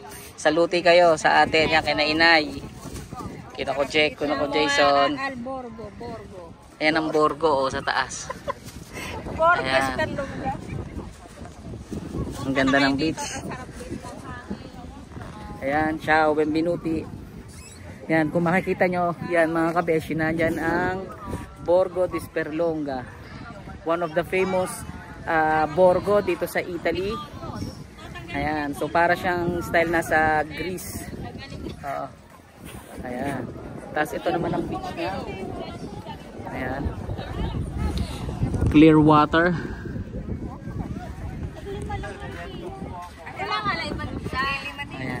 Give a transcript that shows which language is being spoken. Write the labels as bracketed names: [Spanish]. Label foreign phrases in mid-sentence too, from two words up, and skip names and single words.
[Filipino] Saluti kayo sa atin yan kina Inay. Kita ko Jack, kuna ko Jason. Borgo. Ayan ang Borgo sa taas. Ayan. Ang ganda ng beach. Ayan, [Italian] ciao, benvenuti. [Filipino] Yan, kung makikita nyo, yan mga kabeshi, nandyan ang Borgo di Sperlonga. [English] One of the famous Borgo [Filipino] dito sa [English] Italy. [Filipino] Ayan, so para siyang style nasa Greece. Ayan. Tapos ito naman ang beach niya. [English] Ayan. Clear water. [Filipino] Ayan.